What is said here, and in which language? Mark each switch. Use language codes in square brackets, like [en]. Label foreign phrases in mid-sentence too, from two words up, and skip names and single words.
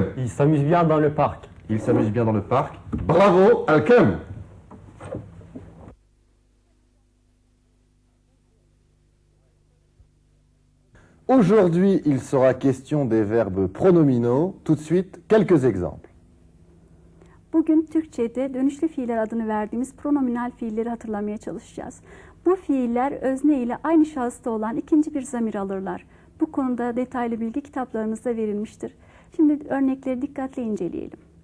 [fr] Ils s'amusent bien dans le parc. Ils s'amusent bien dans le parc. Bravo, Alchem. Aujourd'hui, il sera question des verbes pronominaux. Tout de suite, quelques exemples. [tr] Bugün Türkçe'de dönüşlü fiiller adını verdiğimiz pronominal fiilleri hatırlamaya çalışacağız. Bu fiiller özne ile aynı şahısta olan ikinci bir zamir alırlar. Bu konuda detaylı bilgi kitaplarınızda verilmiştir. Şimdi örnekleri dikkatle inceleyelim.